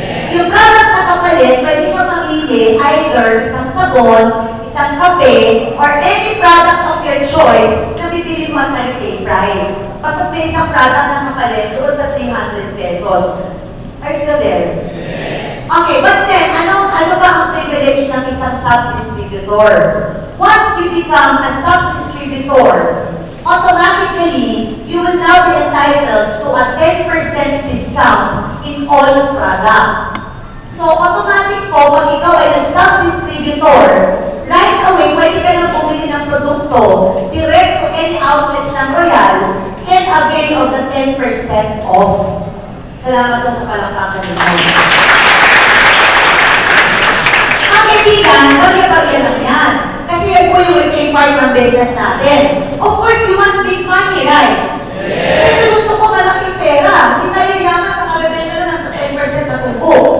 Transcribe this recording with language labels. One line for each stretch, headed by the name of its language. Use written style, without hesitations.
Filipino: Yung product na kapalit, pwede mo mamili either isang sabon, isang kape, or
English: any product of your choice
Filipino: na bibili mo
English: at retail price.
Filipino: Pasok may isang product na kapalit doon sa 300 pesos.
English: Are you still there? Okay, but then,
Filipino: ano ba ang privilege ng isang sub-distributor?
English: Once you become a sub-distributor, automatically, you will now be entitled to a 10% discount in all products.
Filipino: So, automatic po, pag ikaw ay nag-sub-distributor, right away, pwede ka na bumili ng produkto
English: direct to any outlets
Filipino: ng Royal
English: and avail of the 10% off.
Filipino: Salamat po sa palakpakan nito. Ang kaibigan, bagay-bagay lang yan. Kasi yan po yung retail part ng business natin.
English: Of course, you want big money, right?
Filipino: Kasi gusto ko malaking pera. Hindi tayo yaman sa kabibenta lang ng 10% na tubo.